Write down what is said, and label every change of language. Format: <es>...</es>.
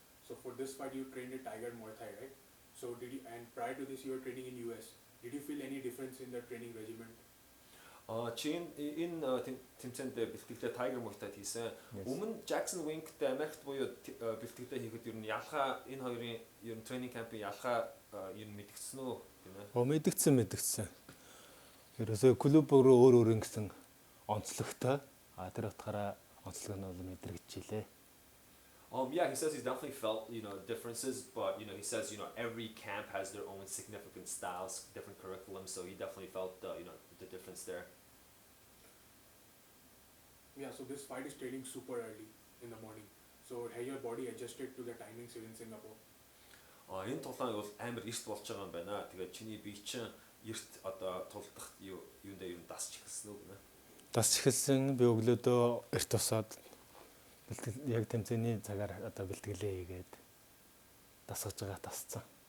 <en>So for this fight you trained at Tiger Muay Thai, right? So and prior to this you were training in US. Did you feel any difference in the training regimen?</en> <mn>Чин энэ тэмцээнд бэлтгэлээ Tiger Muay Thai хийсэн. Өмнө Jackson Wink-тэй Америкт буюу бэлтгэлээ хийхэд ер нь ялгаа энэ хоёрын ер нь тренинг кампын ялгаа ер нь мэдгдсэн үү гэнэ? Мэдгдсэн. Ерөөсөө клуб өөр ингэсэн онцлогтой. Тэр утгаараа онцлог нь бол мэдрэгдчихлээ.</mn> <en>Yeah, he says he's definitely felt differences, but he says every camp has their own significant styles, different curriculums, so he definitely felt the difference there. Yeah, so this fight is training super early in the morning. So has your body adjusted to the timings here in Singapore?</en> <mn>Энэ тулаан бол амар эрт болж байгаа юм байна. Тэгээд чиний бие чинь эрт одоо тулдах юундаа ер нь дасч эхэлсэн үү гэнэ? Дасч эхэлсэн. Би өглөөдөө эрт тусаад яг тэмцээний цагаар одоо бэлтгэлээ хийгээд дасгаж байгаа тасцсан.</mn>